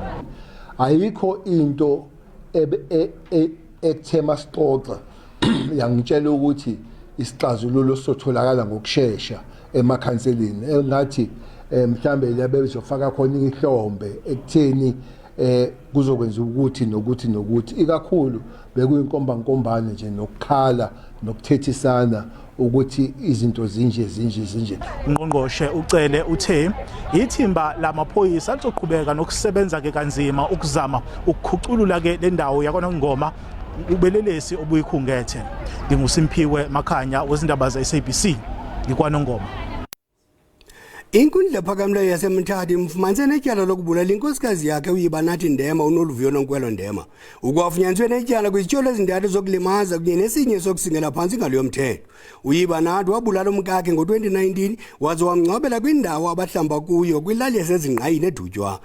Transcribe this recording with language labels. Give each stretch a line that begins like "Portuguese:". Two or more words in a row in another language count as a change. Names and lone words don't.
Zulu: Ayikho into ekuthema sixoxa yangitshela ukuthi isixazululo sotholakala ngokusheshsha emakhanseleni engathi mhlambe labe bezofaka khona ihlombe ekutheni kuzokwenza ukuthi nokuthi ikakhulu bekuyinkombankombane nje nokukhala nokuthethisana ukuthi izinto zinje. Ungqongqoshe ucele uthe ithimba lamaphoyisa lizoqhubeka nokusebenza ke kanzima ukuzama ukukhuculula ke le ndawo yakwaNongoma ubelelesi obuyikhungethe. NginguSimpiwe Makhanya wezindaba ze-SABC ngikwaNongoma.
Xhosa: Inkundla phakamileyo yaseMthatha imfumanise netyala lokubulala inkosikazi yakhe uYibanathi Ndema uNoluvuyo Nonkwelo Ndema. Ukwafunyaniswe netyala kwizityolo ezintathu zokulimaza kunye nesinye sokusingela phantsi ngalo mthetho. uYibanathi wabulala umkakhe ngo-2019 waze wamngcwabela kwindawo abahlamba kuyo kwilali yasezingqayini edutywa.